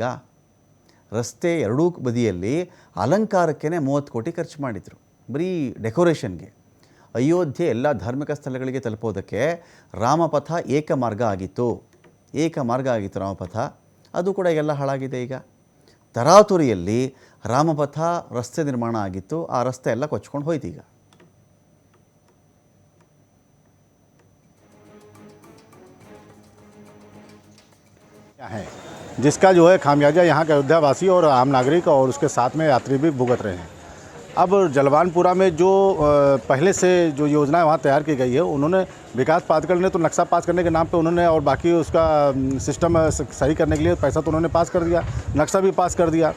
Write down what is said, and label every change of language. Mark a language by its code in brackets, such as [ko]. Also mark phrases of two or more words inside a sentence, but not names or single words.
[kn] ರಸ್ತೆ ಎರಡೂ ಬದಿಯಲ್ಲಿ ಅಲಂಕಾರಕ್ಕೇ 30 ಕೋಟಿ ಖರ್ಚು ಮಾಡಿದರು, ಬರೀ ಡೆಕೋರೇಷನ್ಗೆ. ಅಯೋಧ್ಯೆ ಎಲ್ಲ ಧಾರ್ಮಿಕ ಸ್ಥಳಗಳಿಗೆ ತಲುಪೋದಕ್ಕೆ ರಾಮಪಥ ಏಕಮಾರ್ಗ ಆಗಿತ್ತು ರಾಮಪಥ. ಅದು ಕೂಡ ಎಲ್ಲ ಹಾಳಾಗಿದೆ. ಈಗ ತರಾತುರಿಯಲ್ಲಿ ರಾಮಪಥ ರಸ್ತೆ ನಿರ್ಮಾಣ ಆಗಿತ್ತು, ಆ ರಸ್ತೆ ಎಲ್ಲ ಕೊಚ್ಕೊಂಡು ಹೋಯ್ತು. ಈಗ [hi] जिसका जो है खामियाजा यहाँ के अयोध्यावासी और आम नागरिक और उसके साथ में यात्री भी भुगत रहे हैं। अब जलवानपुरा में जो पहले से जो योजना वहाँ तैयार की गई है, उन्होंने विकास प्राधिकरण ने तो नक्शा पास करने के नाम पे उन्होंने, और बाकी उसका सिस्टम सही करने के लिए पैसा तो उन्होंने पास कर दिया, नक्शा भी पास कर दिया।